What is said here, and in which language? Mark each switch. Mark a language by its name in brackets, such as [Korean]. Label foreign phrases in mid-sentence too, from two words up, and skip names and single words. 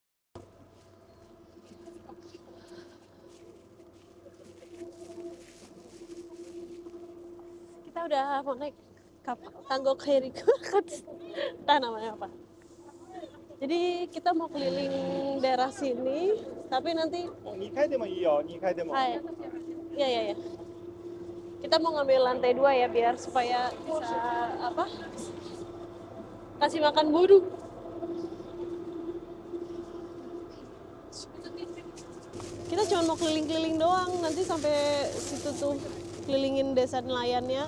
[Indonesian] Kita udah mau naik kapal Tango Kairiku. Entah namanya apa. Jadi kita mau keliling daerah sini, tapi nanti [Japanese] 2 階でもいいよ、2階でも。 [Indonesian] hai. Ya. Kita mau ngambil lantai 2 ya biar supaya bisa apa? Kasih makan burung. Kita cuma mau keliling-keliling doang, nanti sampai situ tuh kelilingin desa nelayannya.